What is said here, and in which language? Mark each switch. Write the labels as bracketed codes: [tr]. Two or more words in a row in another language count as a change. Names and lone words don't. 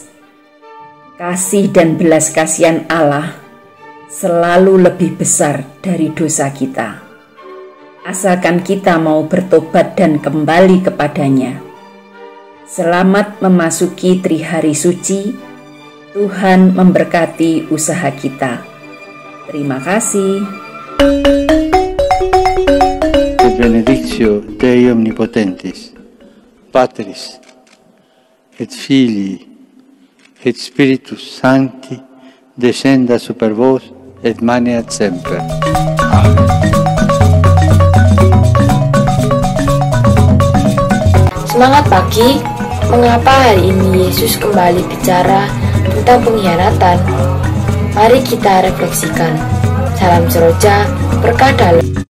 [id] Kasih dan belas kasihan Allah selalu lebih besar dari dosa kita. Asalkan kita mau bertobat dan kembali kepadanya. Selamat memasuki Trihari Suci. Tuhan memberkati usaha kita. Terima kasih. [la] Benedictio Dei Omnipotentis, Patris et Filii et Spiritus Sancti, descenda super vos et maneat semper. [id] Amen. Semangat pagi, mengapa hari ini Yesus kembali bicara tentang pengkhianatan? Mari kita refleksikan. Salam seroja, berkah dalam.